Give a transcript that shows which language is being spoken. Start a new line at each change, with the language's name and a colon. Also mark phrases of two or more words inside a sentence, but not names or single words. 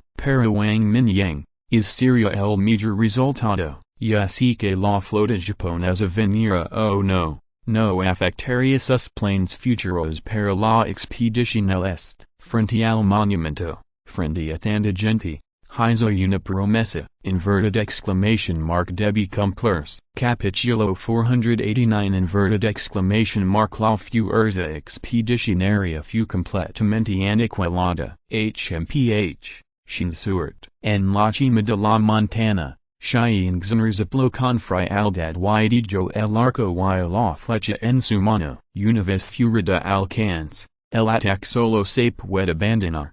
Spanish: Para Wang Mingyang, sería el mayor resultado, ya sea que la flota japonesa viniera o no afectaría sus planes futuros para la expedición al este. Frente al monumento, frente a tanta gente, hizo una promesa,
English: inverted exclamation mark
Spanish: debe cumplirse. Capítulo 489
English: inverted exclamation mark
Spanish: la fuerza expedicionaria fue completamente aniquilada. HMPH, Shinsuert. En la cima de la montana, Xiangzhen rezipló con frialdad y dejó el arco y la flecha en su mano. Una vez fuera de alcance, el ataque solo se puede abandonar.